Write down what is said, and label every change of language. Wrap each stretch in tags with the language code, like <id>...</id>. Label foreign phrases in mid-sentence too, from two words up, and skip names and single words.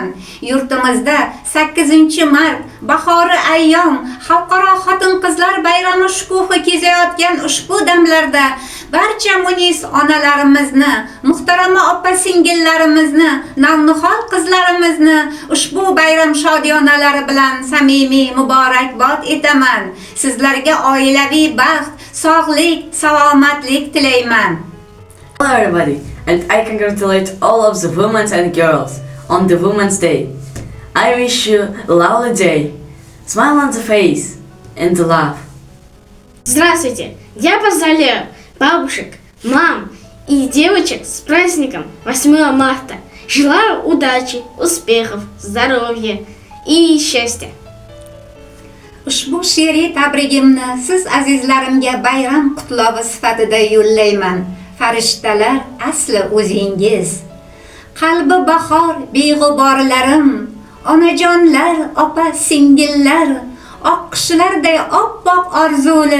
<uz>Yurtimizda 8-mart bahori ayyom xalqaro xotin-qizlar bayrami shukuhi kezayotgan ushbu damlarda barcha munis onalarimizni, muhtarama opa-singillarimizni, navnihol qizlarimizni ushbu bayram shodiyonalari bilan samimiy muborakbod etaman. Sizlarga oilaviy baxt, sog'lik, salomatlik tilayman.</uz> <en>Hello everybody, and I congratulate all of the women and girls on the Women's Day. I wish you a lovely day, smile on the face, and love.</en> <ru>Здравствуйте! Я поздравляю бабушек, мам и девочек с праздником 8 марта. Желаю удачи, успехов, здоровья и счастья.</ru> <uz>Ushbu she'riy tabrigimni siz azizlarimga bayram qutlovi sifatida yo'llayman. Farishtalar asli o'zingiz. Qalbi bahor beg'uborlarim, onajonlar, opa-singillar, oqqishlarday oppoq orzuli,</uz>